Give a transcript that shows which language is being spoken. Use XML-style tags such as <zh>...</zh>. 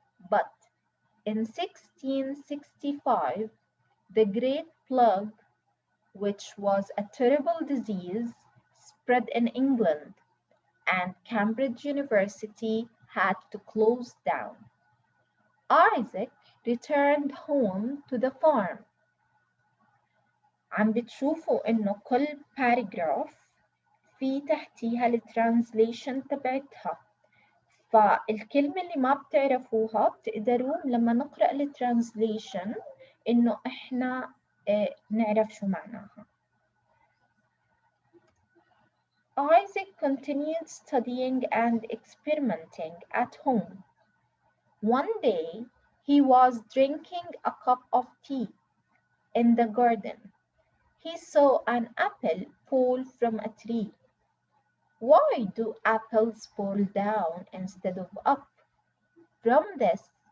<en>But in 1665, the Great Plague, which was a terrible disease, spread in England, and Cambridge University had to close down. Isaac returned home to the farm.</en> <ar>عم بتشوفوا إنه كل paragraph في تحتيها الترانزليشن تبعتها. فالكلمة اللي ما بتعرفوها بتقدروا لما نقرأ الترانزليشن إنه إحنا نعرف شو معناها.</ar> <en>Isaac continued studying and experimenting at home. One day, he was drinking a cup of tea in the garden. He saw an apple fall from a tree. Why do apples fall down instead of up? From this,</en>